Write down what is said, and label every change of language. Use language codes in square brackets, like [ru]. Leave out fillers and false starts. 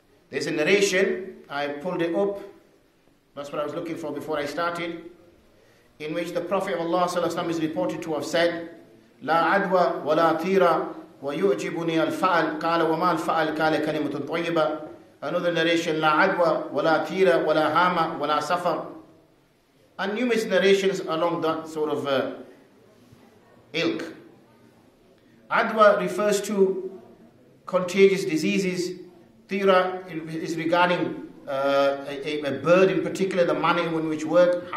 [en] There's a narration, I pulled it up, that's what I was looking for before I started, in which the Prophet of Allah ﷺ is reported to have said, [ar] لا عدوى ولا طيرة ويعجبني الفعل قال وما الفعل قال كلمة طيبة. [en] Another narration, [ar] لا عدوى ولا طيرة ولا هامة ولا سفر. [en] And numerous narrations along that sort of ilk. Adwa refers to contagious diseases. Tira is regarding a bird in particular, the manner in which work.